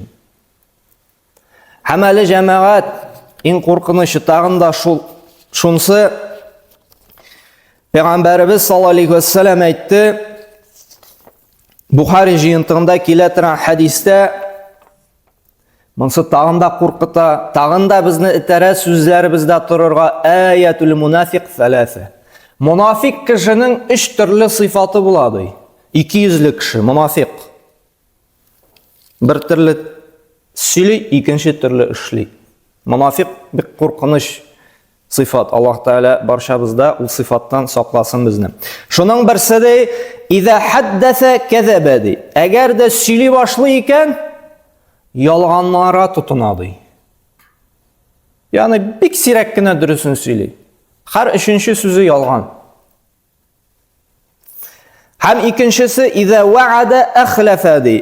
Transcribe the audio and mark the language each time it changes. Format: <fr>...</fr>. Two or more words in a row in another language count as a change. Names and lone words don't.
<tt>Һәм әле җәмәгать, иң куркынычы тагын да шунсы, Пәйгамбәрбез</tt> <ar>صلى الله عليه وسلم</ar> <tt>әйтте, Бухари җыентыгында килә торган хәдистә, монсы тагын да куркыта, тагын да безне этәрә сүзләребездә торырга,</tt> <ar>آية المنافق</ar> <tt>3. Мунафик кешенең 3 төрле сыйфаты була ди. 200 кеше мунафик. Бер төрле сөйли, икенче төрле эшли. Мунафик бик куркыныч Sifat.</tt> <uz>Alloh taala barchamizda ul sifatdan saqlasin bizni.</uz> <tt>Шуның берсе де</tt> <ar>"إذا حدث كذب"</ar> <tt>ди. Әгәр дә сөйли башлый икән, ялганларга тотына ди. Ягъни бик сирәк кенә дөресен сөйли. Һәр өченче сүзе ялган. Һәм икенчесе</tt> <ar>"إذا وعد أخلف"</ar> <tt>ди.</tt>